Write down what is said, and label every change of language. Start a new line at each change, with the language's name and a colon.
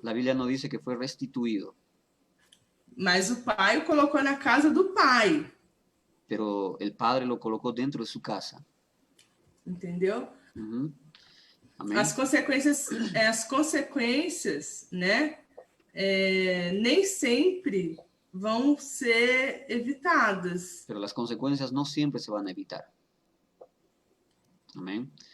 Spanish: La Biblia no dice que fue restituido,
Portuguese: mas o pai o colocou na casa do pai,
Spanish: pero el padre lo colocó dentro de su casa.
Portuguese: entendeu?
Spanish: Ujú. Amén.
Portuguese: As consequências, né? Nem sempre vão ser evitadas.
Spanish: Pero las consecuencias no siempre se van a evitar. Amén.